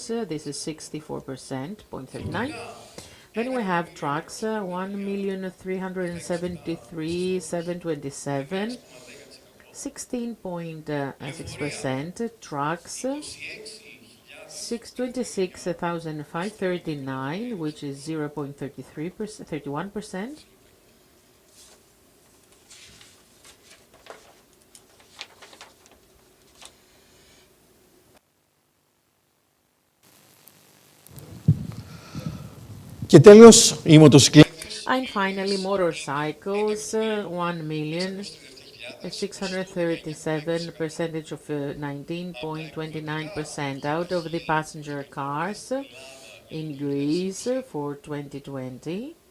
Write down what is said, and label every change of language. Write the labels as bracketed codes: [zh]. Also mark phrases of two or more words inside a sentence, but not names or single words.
[en] This is 64%, 0.39. Then we have trucks, 1,373,727, 16.6%. Trucks, 626,539, which is 0.33%, 31%. [el] Και τέλος, οι μοτοσυκλέτες. [en] And finally, motorcycles, 1,637, percentage of 19.29% out of the passenger cars in Greece for 2020.